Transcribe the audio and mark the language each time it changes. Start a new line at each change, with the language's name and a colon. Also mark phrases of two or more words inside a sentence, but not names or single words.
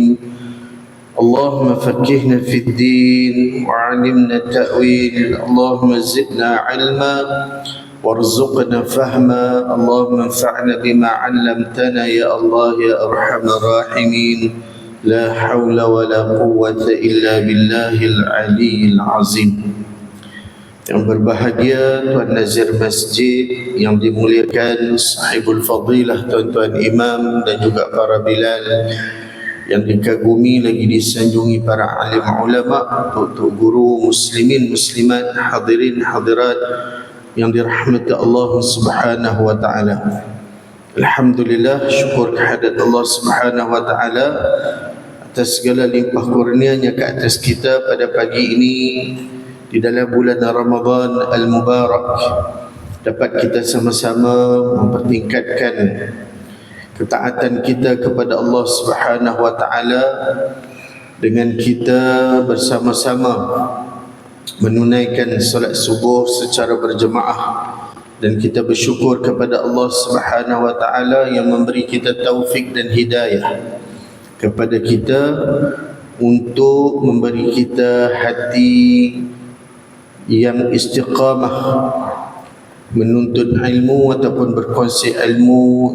Arabic: اللهم فقهنا في الدين وعلمنا التأويل. اللهم زدنا علما وارزقنا فهما. اللهم انفعنا بما علمتنا يا الله يا أرحم الراحمين. لا حول ولا قوة إلا بالله العلي العظيم.
Malay: Yang berbahagia Tuan Nazir Masjid, yang dimuliakan sahibul fadilah tuan-tuan imam dan juga para bilal, yang dikagumi lagi disanjungi para alim ulama, tok-tok guru, muslimin, muslimat, hadirin, hadirat yang dirahmati
Arabic: الله سبحانه وتعالى.
Malay: Alhamdulillah, syukur kehadirat
Arabic: الله سبحانه وتعالى
Malay: atas segala limpah kurnianya ke atas kita pada pagi ini di dalam bulan Ramadan al-Mubarak, dapat kita sama-sama mempertingkatkan ketaatan kita kepada
Arabic: الله سبحانه وتعالى
Malay: dengan kita bersama-sama menunaikan salat subuh secara berjemaah, dan kita bersyukur kepada
Arabic: الله سبحانه وتعالى
Malay: yang memberi kita taufik dan hidayah kepada kita untuk memberi kita hati yang istiqamah menuntut ilmu ataupun berkongsi ilmu.